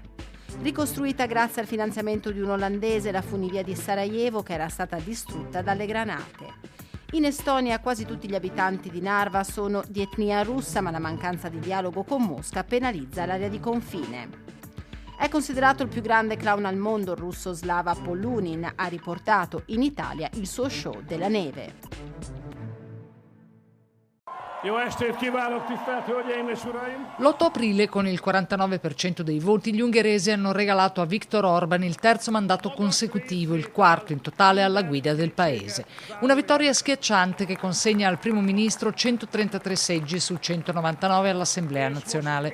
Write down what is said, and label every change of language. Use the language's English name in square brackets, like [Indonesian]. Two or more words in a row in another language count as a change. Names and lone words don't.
[Italian] Ricostruita grazie al finanziamento di un olandese la funivia di Sarajevo, che era stata distrutta dalle granate. In Estonia quasi tutti gli abitanti di Narva sono di etnia russa, ma la mancanza di dialogo con Mosca penalizza l'area di confine. È considerato il più grande clown al mondo, il russo Slava Polunin ha riportato in Italia il suo show della neve. [Hungarian] Jó estét kívánok, tisztelt Hölgyeim és Uraim! [Italian] L'8 aprile, con il 49% dei voti, gli ungheresi hanno regalato a Viktor Orban il terzo mandato consecutivo, il quarto in totale alla guida del paese. Una vittoria schiacciante che consegna al primo ministro 133 seggi su 199 all'Assemblea nazionale.